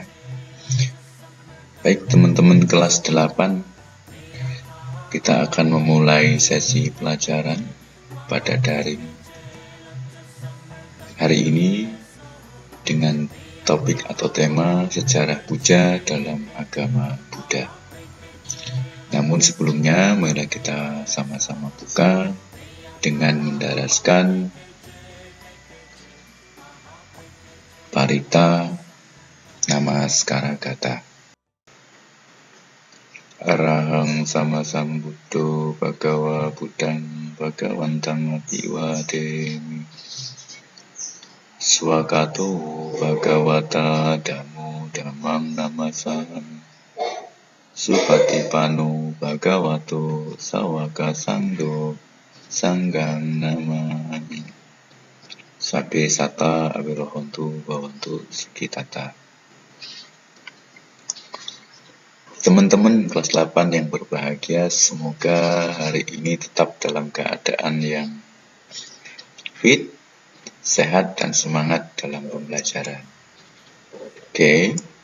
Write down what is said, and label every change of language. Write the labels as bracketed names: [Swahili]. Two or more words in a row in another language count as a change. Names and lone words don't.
[Indonesian] Baik teman-teman kelas 8, kita akan memulai sesi pelajaran pada daring hari ini dengan topik atau tema sejarah puja dalam agama Buddha. Namun sebelumnya, mari kita sama-sama buka dengan mendaraskan Parita Namaskara Gata. [Pali] Arahang sama sambuddho bhagava buddhang bhagavantang abiwademi. Swakato bhagavata dhammo dhammam namasami. Supatipano bhagavato sawaka sangho sanghang namami. Sabbe sata awirohontu bhawantu sukitata. [Indonesian] Teman-teman kelas 8 yang berbahagia, semoga hari ini tetap dalam keadaan yang fit, sehat, dan semangat dalam pembelajaran. Oke.